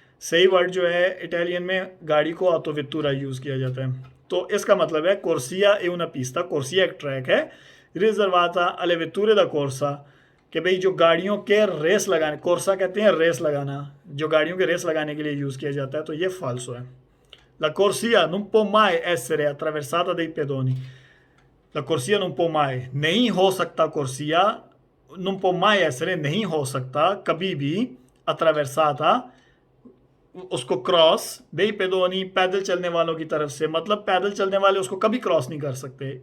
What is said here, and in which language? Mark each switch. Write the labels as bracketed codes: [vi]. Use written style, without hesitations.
[hi] सही वर्ड जो है इटालियन में गाड़ी को ऑटो वेतूरा यूज़ किया जाता है। तो इसका मतलब है कोर्सिया ए una pista, कोर्सिया एक ट्रैक है, रिजर्वाता अले वेतूरे दा कोर्सा, कि भाई जो गाड़ियों के रेस लगाने, कोर्सा कहते हैं रेस लगाना, जो गाड़ियों के रेस लगाने के लिए यूज़ किया जाता है, तो ये फाल्सो है। [it] La corsia non può mai essere attraversata dai pedoni. La corsia non può mai, [hi] नहीं हो सकता, [it] corsia non può mai essere, [hi] नहीं हो सकता कभी भी, attraversata उसको क्रॉस, [it] dei pedoni [hi] पैदल चलने वालों की तरफ से, मतलब पैदल चलने वाले उसको कभी क्रॉस नहीं कर सकते।